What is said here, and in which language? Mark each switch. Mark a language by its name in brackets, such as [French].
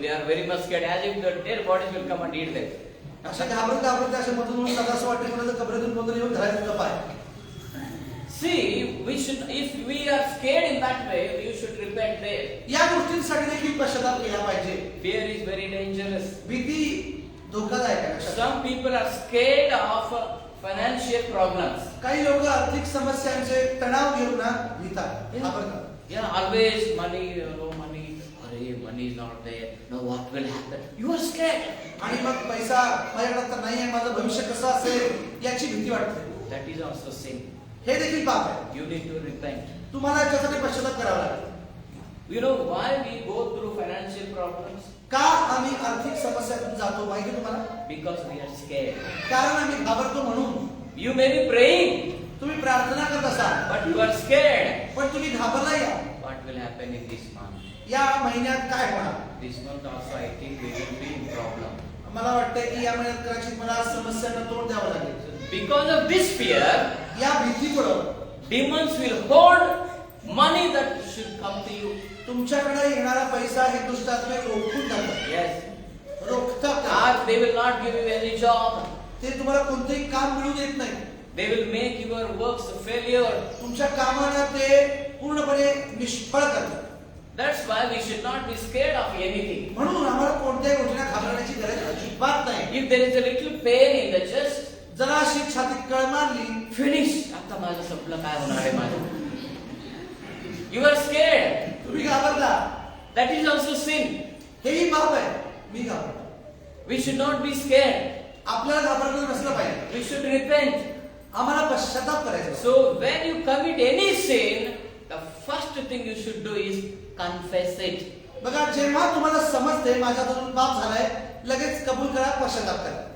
[English] They are very much scared, as if the dead bodies will come and eat them. [Marathi] अशा घाबरत घाबरत अशा मधून मला असं वाटतं मला कब्रातून कोणतरी येऊन धरायचं पाय. [English] See, if we are scared in that way, you should repent there. [Marathi] या गोष्टींसाठी देखील पश्चाताप केला पाहिजे. [English] Fear is very dangerous. [Marathi] भीती धोकादायक आहे. [English] Some people are scared of financial problems. [Marathi] काही लोक आर्थिक समस्यांचे तणाव घेऊन ना भीतात, घाबरतात. [English] Yeah, always money, no money. Arey, money is not there. Now what will happen? You are scared. [Marathi] आणि मग पैसा माझ्याकडे तर नाही आहे, माझं भविष्य कसं असेल याची भीती वाटते. [English] That is also sin. [Marathi] हे देखील पाप आहे. [English] You need to repent. [Marathi] तुम्हाला याच्यासाठी पश्चाताप करावा लागेल. [English] You know why we go through financial problems? [Marathi] का आम्ही आर्थिक समस्यातून जातो माहिती तुम्हाला? [English] Because we are scared. [Marathi] कारण आम्ही घाबरतो म्हणून. [English] You may be praying, [Marathi] तुम्ही प्रार्थना करत असाल, [English] but you are scared. [Marathi] पण तुम्ही घाबरला या. [English] What will happen in this month? [Marathi] या महिन्यात काय होणार? [English] This month also I think we will be in problem. [Marathi] मला वाटतंय की या महिन्यात कदाचित मला समस्यांना तोंड द्यावं लागेल. [English] Because of this fear, [Marathi] या भीतीमुळे [English] demons will hold money that should come to you. [Marathi] तुमच्याकडे येणारा पैसा हे दुष्टात्मे रोखून टाकतात. [English] Yes. [Marathi] रोखतात. [English] Or they will not give you any job. [Marathi] ते तुम्हाला कोणतेही काम मिळू देत नाही. [English] They will make your works a failure. [Marathi] तुमच्या कामाला ते पूर्णपणे निष्फळ करतात. [English] That's why we should not be scared of anything. [Marathi] म्हणून आम्हाला कोणत्याही गोष्टीला घाबरण्याची गरज अजिबात नाही. [English] If there is a little pain in the chest, [Marathi] जराशी छातीत कळ मारली, [English] finish. [Marathi] आता माझं संपलं, काय होणार आहे माझं? [English] You are scared. [Marathi] तुम्ही घाबरला. [English] That is also sin. [Marathi] हेही पाप आहे. मी घाबरतो. [English] We should not be scared. [Marathi] आपल्याला घाबरलं नसलं पाहिजे. [English] We should repent. [Marathi] आम्हाला पश्चाताप करायचा. [English] So when you commit any sin, the first thing you should do is confess it. [Marathi] बघा, जेव्हा तुम्हाला समजते माझ्याकडून पाप झालाय, लगेच कबूल करा, पश्चाताप करा.